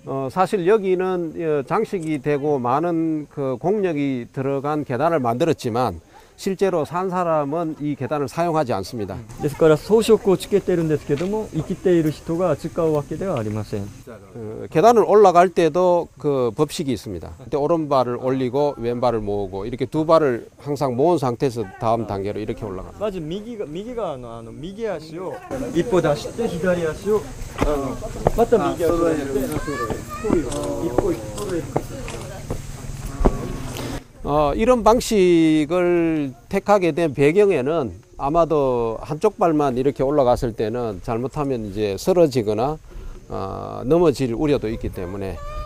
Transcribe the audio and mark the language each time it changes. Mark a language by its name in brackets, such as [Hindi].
[Korean] 사실 여기는 장식이 되고 많은 그 공력이 들어간 계단을 만들었지만 실제로 산 사람은 이 계단을 사용하지 않습니다. [Japanese] ですから装飾をつけてるんですけども、生きている人が使うわけではありません。 [Korean] 계단을 올라갈 때도 그 법칙이 있습니다. 그때 오른발을 올리고 왼발을 모으고 이렇게 두 발을 항상 모은 상태에서 다음 단계로 이렇게 올라갑니다. [Japanese] まず右側の右足を一歩出して左足をまた右足を出して一歩揃える。 [Korean] 이런 방식을 택하게 된 배경에는 아마도 한쪽 발만 이렇게 올라갔을 때는 잘못하면 이제 쓰러지거나 넘어질 우려도 있기 때문에